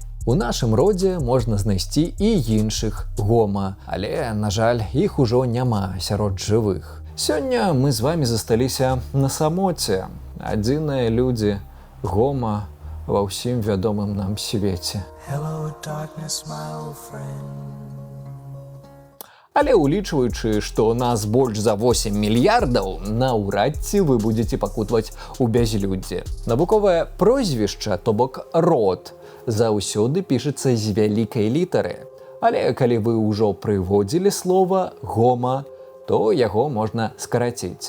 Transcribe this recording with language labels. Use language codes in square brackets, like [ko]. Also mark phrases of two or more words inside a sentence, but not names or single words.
[be] У нашым родзе можна знайсці і іншых Гома, але, на жаль, іх ужо няма сярод жывых. Сёння мы з вами засталіся на самоце, адзіныя людзі, Гома ва ўсім вядомым нам свеце. [en] Hello, darkness, my old friend. [be] Але улічваючы, што нас больш за 8 мільярдаў, наўрад ці вы будзеце пакутваць у бязлюддзе. Навуковае прозвішча, то бок род, заўсёды пішацца з вялікай літары. Але калі вы ўжо прыводзілі слова «гома», то яго можна скараціць.